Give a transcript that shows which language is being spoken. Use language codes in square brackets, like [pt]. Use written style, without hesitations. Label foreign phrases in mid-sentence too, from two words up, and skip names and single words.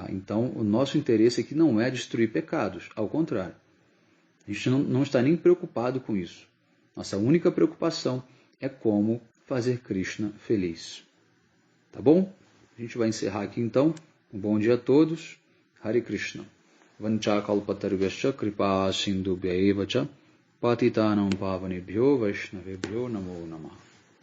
[pt] Então, o nosso interesse aqui não é destruir pecados, ao contrário. A gente não está nem preocupado com isso. Nossa única preocupação é como fazer Krishna feliz. Tá bom? A gente vai encerrar aqui então. Um bom dia a todos. Hare Krishna. [sa] Vanchakalpatarvyascha kripa sindhubhya eva cha patitanam pavanebhyo vaishnavebhyo namo namah.